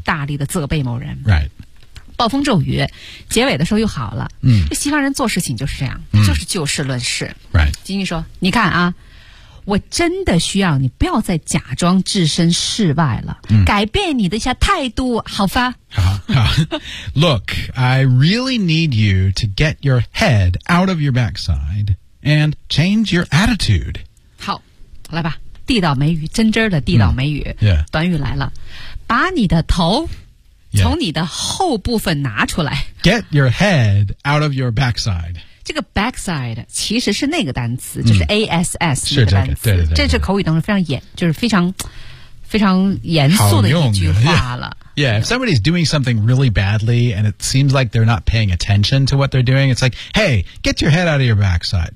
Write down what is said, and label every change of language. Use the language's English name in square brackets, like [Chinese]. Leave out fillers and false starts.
[Chinese] 大力的责备某人。 [English] Right. [Chinese] 暴风骤雨，结尾的时候又好了。嗯。西方人做事情就是这样，就是就事论事。 [English] Right. [Chinese] 金金说：“你看啊，我真的需要你不要再假装置身事外了，改变你的一下态度，好吧？” [English] 好Look, I really need you to get your head out of your backside and change your attitude. [Chinese] 好，来吧，地道美语，真真的地道美语。 [English] Mm, yeah. [Chinese] 短语来了，把你的头从你的后部分拿出来。 [English] Yeah. Get your head out of your backside. [Chinese] 这个 backside 其实是那个单词，就是 ass 那个单词。是这个，这是口语当中非常严肃的一句话了。 [English] Yeah, if somebody's doing something really badly and it seems like they're not paying attention to what they're doing, it's like, hey, get your head out of your backside.